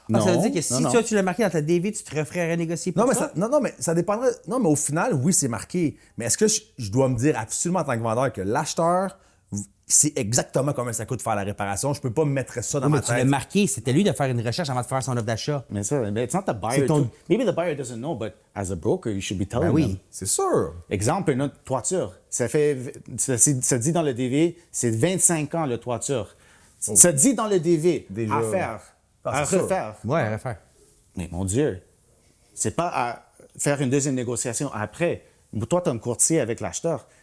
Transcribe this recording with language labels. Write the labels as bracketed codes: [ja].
[fr] Non, ça veut dire que si toi, tu l'as marqué dans ta DV, tu te referais renégocier pour ça? Non, mais ça dépendrait. Non, mais au final, oui, c'est marqué. Mais est-ce que je dois me dire absolument en tant que vendeur que l'acheteur, c'est exactement combien ça coûte de faire la réparation? Je peux pas me mettre ça dans ma tête. Tu l'as marqué. C'était lui de faire une recherche avant de faire son offre d'achat. Mais ça, [en] it's not the buyer. Maybe the buyer doesn't know, but as a broker, you should be telling them. [fr] C'est sûr. Exemple, notre toiture. Ça dit dans le DV, c'est 25 ans, la toiture. Ça dit dans le DV, déjà. À faire. À refaire. Oui, à refaire. Mais mon Dieu, C'est pas à faire une deuxième négociation après. Toi, tu es un courtier avec l'acheteur.